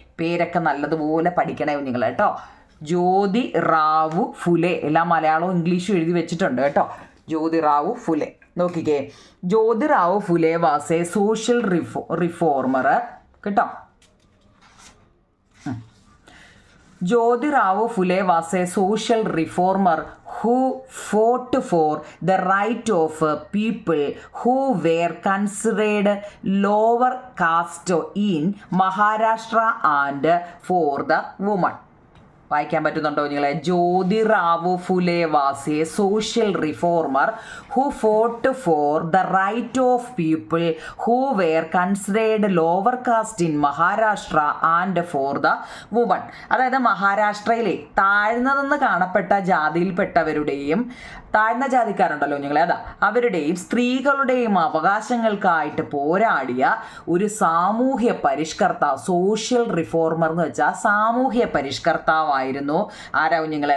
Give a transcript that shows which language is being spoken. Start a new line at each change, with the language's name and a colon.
Malayalam: പേരൊക്കെ നല്ലതുപോലെ പഠിക്കണേ കുഞ്ഞുങ്ങൾ കേട്ടോ. ജ്യോതിറാവു ഫുലെ, എല്ലാം മലയാളവും ഇംഗ്ലീഷും എഴുതി വെച്ചിട്ടുണ്ട് കേട്ടോ.
English: Jyotirao Phule
Malayalam: നോക്കിക്കേ.
English: Jyotirao Phule was a social reformer കേട്ടോ. Jyotirao Phule was a social reformer who fought for the right of people who were considered lower caste in Maharashtra and for the women.
Malayalam: വായിക്കാൻ പറ്റുന്നുണ്ടോ നിങ്ങളെ?
English: Jyotirao Phule was a social reformer who fought for the right of people who were considered lower caste in Maharashtra and for the women.
Malayalam: അതായത് മഹാരാഷ്ട്രയിലെ താഴ്ന്നതെന്ന് കാണപ്പെട്ട ജാതിയിൽപ്പെട്ടവരുടെയും താഴ്ന്ന ജാതിക്കാരുണ്ടല്ലോ നിങ്ങളെ, അതാ അവരുടെയും സ്ത്രീകളുടെയും അവകാശങ്ങൾക്കായിട്ട് പോരാടിയ ഒരു സാമൂഹ്യ പരിഷ്കർത്താവ്, സോഷ്യൽ റിഫോർമർ എന്ന് വെച്ചാൽ സാമൂഹ്യ പരിഷ്കർത്താവായിരുന്നു ആരാവും നിങ്ങളെ?